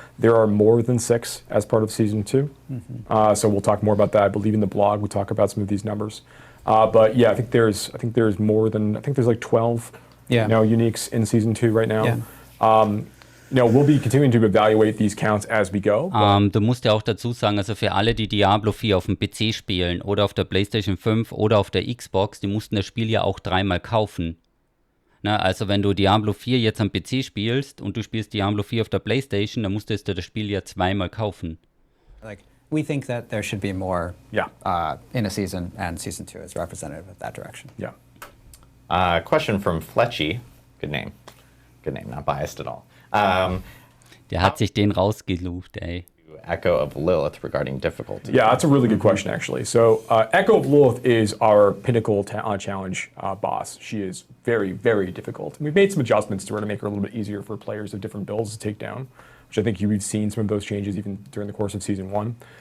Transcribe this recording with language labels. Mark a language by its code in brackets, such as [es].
[en] There are more than 6 as part of Season 2. Mm-hmm. So we'll talk more about that. I believe in the blog we talk about some of these numbers. But yeah, I think there's more than 12 uniques in Season 2 right now. Yeah. We'll be continuing to evaluate these counts as we go. [de] Du musst ja auch dazu sagen, also für alle, die Diablo 4 auf dem PC spielen oder auf der PlayStation 5 oder auf der Xbox, die mussten das Spiel ja auch 3-mal kaufen. Na, also wenn du Diablo 4 jetzt am PC spielst und du spielst Diablo 4 auf der PlayStation, dann musstest du das Spiel ja 2-mal kaufen. [en] We think that there should be more in a season, and Season 2 is representative of that direction. Yeah. Question from Fletchy. Good name, not biased at all. [de] Der hat sich den rausgelucht, ey. [en] Echo of Lilith regarding difficulty. Yeah, that's a really good question, actually. So Echo of Lilith is our pinnacle challenge boss. She is very, very difficult. And we've made some adjustments to her to make her a little bit easier for players of different builds to take down, which I think you've seen some of those changes even during the course of Season 1.